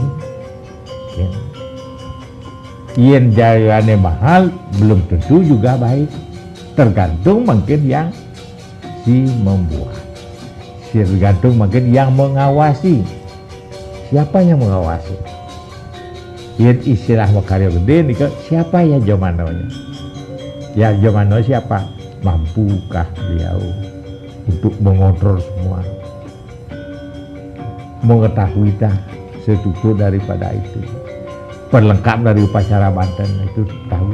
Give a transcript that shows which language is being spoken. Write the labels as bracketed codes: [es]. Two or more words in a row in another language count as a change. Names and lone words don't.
[id] Ya. Yen jayaannya mahal belum tentu juga baik, tergantung mungkin yang si membuat, tergantung mungkin yang mengawasi. Siapa yang mengawasi? [ban] Yen istilah makarya gede nih, [id] siapa ya Jomanonya? Ya Jomano siapa? Mampukah beliau untuk mengontrol semua, mengetahui dah struktur daripada itu, pelengkap dari upacara Banten itu tahu.